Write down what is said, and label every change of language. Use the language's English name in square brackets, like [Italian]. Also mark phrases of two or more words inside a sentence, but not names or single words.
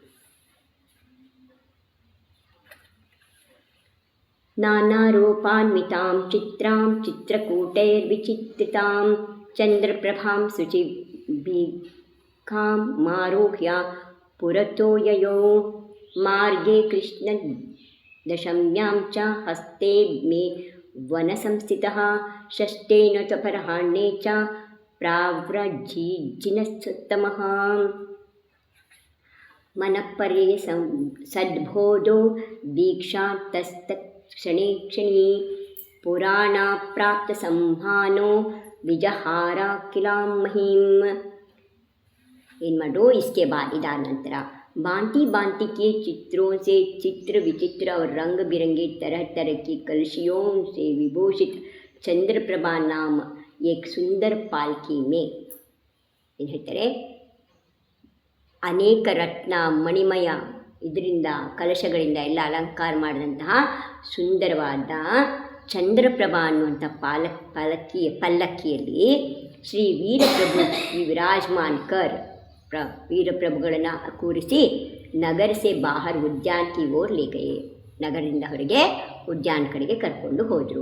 [Sanskrit] ನಾನಾ ರೂಪಾನ್ವಿತಾಂ ಚಿತ್ರಾಂ ಚಿತ್ರಕೂಟೈರ್ವಿಚಿತ್ರಿತಾಂ ಚಂದ್ರಪ್ರಭಾಂ ಶುಚಿಭಿಃ ಮಾರೋಹ್ಯ ಪುರತೋ ಯಯೋ ಮಾರ್ಗೆ ಕೃಷ್ಣ ದಶಮ್ಯಾಂ ಚ ಹಸ್ತೆ ಮೇ ವನಸಂಸ್ಥಿತಃ ಷಷ್ಟೇನ ಚ ಪರಹಾಣ್ಯೇ ಚ ಪ್ರಾವ್ರಜಿನಸ್ತಮಃ ಮನಃಪರ್ಯೇ ಸದ್ಬೋಧೋ ದೀಕ್ಷಾತಸ್ತತ್ಕ್ಷಣೇ ಕ್ಷಣೀ पुराणाप्राप्तसंहानो विजहार किलां महीं। [Kannada] ಏನು ಮಾಡೋ [Hindi] इसके बाद [Kannada] ಇದಾದ ನಂತರ [Hindi] भांति भांति के चित्रों से चित्र विचित्र और रंग बिरंगे तरह तरह की कलशियों से विभूषित चंद्रप्रभा नाम एक सुंदर पालकी में [Kannada] ಏನು ಹೇಳ್ತಾರೆ, ಅನೇಕ ರತ್ನ ಮಣಿಮಯ ಇದರಿಂದ ಕಲಶಗಳಿಂದ ಎಲ್ಲ ಅಲಂಕಾರ ಮಾಡಿದಂತಹ ಸುಂದರವಾದ ಚಂದ್ರಪ್ರಭಾ ಅನ್ನುವಂಥ ಪಲ್ಲಕ್ಕಿಯಲ್ಲಿ ಶ್ರೀ ವೀರಪ್ರಭು ವಿರಾಜಮಾನ್ಕರ್ ವೀರಪ್ರಭುಗಳನ್ನು ಕೂರಿಸಿ [Hindi] नगर से बाहर उद्यान की ओर ले गये, [Kannada] ನಗರದಿಂದ ಹೊರಗೆ ಉದ್ಯಾನ ಕಡೆಗೆ ಕರ್ಕೊಂಡು ಹೋದರು.